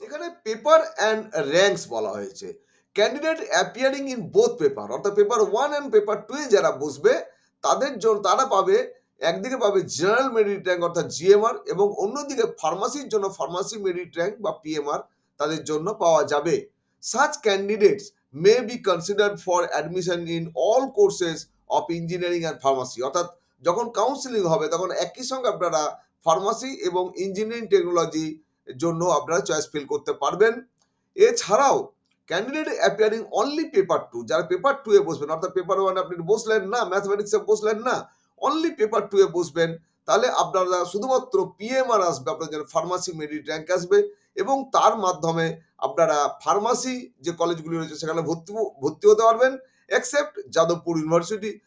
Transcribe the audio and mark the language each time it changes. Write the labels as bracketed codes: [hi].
[bn] এখানে paper and ranks বলা হয়েছে। Candidate appearing in both paper, অর্থাৎ পেপার 1 অ্যান্ড পেপার 2 এ যারা বসবে তাদের জন্য তারা পাবে, একদিকে পাবে জেনারেল মেরিট র্যাঙ্ক অর্থাৎ জিএমআর, এবং অন্যদিকে ফার্মাসির জন্য ফার্মাসি মেরিট র্যাঙ্ক বা পিএমআর তাদের জন্য পাওয়া যাবে। [en] Such candidates may be considered for admission in all courses of engineering and pharmacy। [bn] অর্থাৎ যখন কাউন্সিলিং হবে তখন একই সঙ্গে আপনারা ফার্মাসি এবং ইঞ্জিনিয়ারিং টেকনোলজি জন্য আপনারা চয়েস ফিল করতে পারবেন। এছাড়াও ক্যান্ডিডেট অ্যাপিয়ারিং অনলি পেপার 2, যারা পেপার 2 এ বসবেন, অর্থাৎ পেপার 1 আপনি বসলেন না, ম্যাথমেটিক্সে বসলেন না, অনলি পেপার 2 এ বসবেন, তাহলে আপনারা শুধুমাত্র পিএমআর আসবে, আপনাদের জন্য ফার্মাসি মেরিট র্যাঙ্ক আসবে, এবং তার মাধ্যমে আপনারা ফার্মাসি যে কলেজগুলি রয়েছে সেখানে ভর্তি হতে পারবেন, এক্সেপ্ট যাদবপুর ইউনিভার্সিটি।